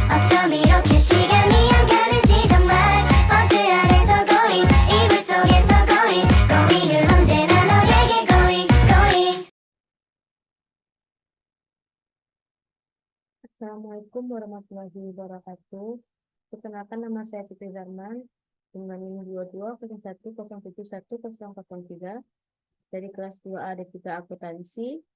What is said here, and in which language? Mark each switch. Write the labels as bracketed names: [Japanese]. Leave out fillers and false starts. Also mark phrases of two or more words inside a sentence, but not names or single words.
[Korean] 어쩜 이렇게 시간이 안 가는지 정말 버스 안에서 고잉 이불 속에서 고잉 고잉은 언제나 너에게 [English] going going. [Arabic] السلام عليكم ورحمة الله وبركاته. [Indonesian] Perkenalkan, nama saya Fitri Zarman dengan NIM 2201071003 dari kelas 2A D3 Akuntansi.